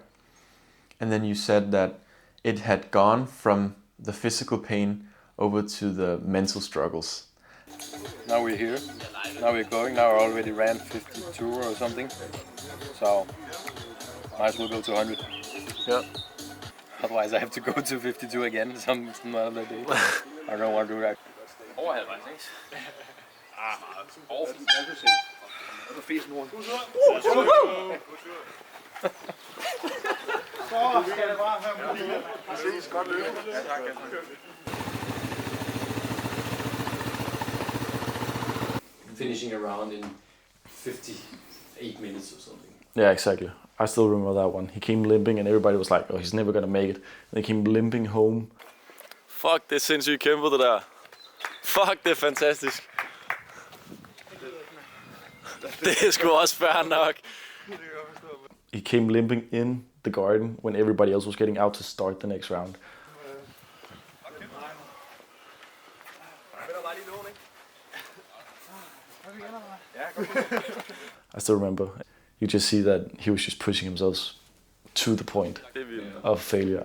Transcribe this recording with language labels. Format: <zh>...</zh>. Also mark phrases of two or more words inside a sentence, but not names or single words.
<en>And then you said that it had gone from the physical pain over to the mental struggles. Now we're here. Now we're going. Now I already ran 52 or something. So might as well go to 100. Yeah. Otherwise I have to go to 52 again some other day. I don't want to do that.</en> <da>Over halvvejs, ikke? Over fint. Jeg kan se. Og så fesen rundt. Så skal det bare have mulighed. Vi ses. Godt løbe. Ja, tak.</da> <en>Finishing around in 58 minutes or something. Yeah, exactly. I still remember that one. He came limping and everybody was like, oh, he's never gonna make it. And he came limping home.</en> <da>Fuck, det er sindssygt kæmpet, det der. Fuck, det er fantastisk. Det er sgu også fair nok.</da> <en>He came limping in the garden when everybody else was getting out to start the next round. I still remember. You just see that he was just pushing himself to the point of failure.</en>